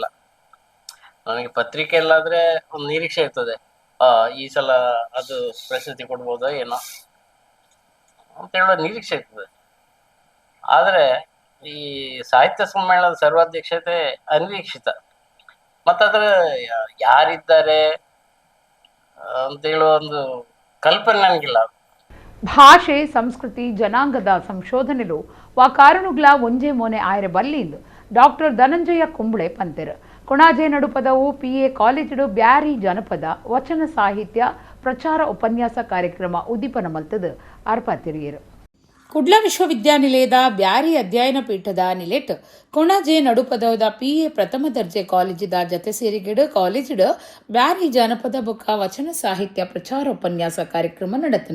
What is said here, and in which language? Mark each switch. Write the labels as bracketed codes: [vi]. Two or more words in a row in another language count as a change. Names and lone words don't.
[kn] ನನಗೆ ಪತ್ರಿಕೆಯಲ್ಲಾದರೆ ಒಂದು ನಿರೀಕ್ಷೆ ಇರ್ತದೆ, ಈ ಸಲ ಅದು ಪ್ರಶಸ್ತಿ ಕೊಡ್ಬೋದೋ ಏನೋ ಅಂತ ಹೇಳೋ ನಿರೀಕ್ಷೆ ಇರ್ತದೆ. ಆದರೆ ಈ ಸಾಹಿತ್ಯ ಸಮ್ಮೇಳನದ ಸರ್ವಾಧ್ಯಕ್ಷತೆ ಅನಿರೀಕ್ಷಿತ. ಮತ್ತದರ ಯಾರಿದ್ದಾರೆ ಅಂತ ಹೇಳುವ ಒಂದು ಕಲ್ಪನೆ ನನಗಿಲ್ಲ. [tcy] ಭಾಷೆ ಸಂಸ್ಕೃತಿ ಜನಾಂಗದ ಸಂಶೋಧನೆಲು ವಾ ಕಾರಣುಗ್ಲ ಒಂಜೆ ಮೋನೆ ಆಯ್ರೆ ಬಲ್ಲಿಂದು ಡಾಕ್ಟರ್ ಧನಂಜಯ ಕುಂಬಳೆ ಪಂತೆರು. ಕೊಣಾಜೆ ನಡುಪದವು PA ಕಾಲೇಜು ಬ್ಯಾರಿ ಜನಪದ ವಚನ ಸಾಹಿತ್ಯ ಪ್ರಚಾರ ಉಪನ್ಯಾಸ ಕಾರ್ಯಕ್ರಮ ಉದ್ದೀಪನ ಮಲ್ತದು ಅರ್ಪತಿರಿಯರು. ಕುಡ್ಲ ವಿಶ್ವವಿದ್ಯಾನಿಲಯದ ಬ್ಯಾರಿ ಅಧ್ಯಯನ ಪೀಠದ ನಿಲೆಟ್ ಕೊಣಾಜೆ ನಡುಪದವದ PA ಪ್ರಥಮ ದರ್ಜೆ ಕಾಲೇಜಿದ ಜತೆ ಸೇರಿಗಿಡು ಕಾಲೇಜಿಡು ಬ್ಯಾರಿ ಜನಪದ ಬೊಕ್ಕ ವಚನ ಸಾಹಿತ್ಯ ಪ್ರಚಾರ ಉಪನ್ಯಾಸ ಕಾರ್ಯಕ್ರಮ ನಡೆತಂಡ.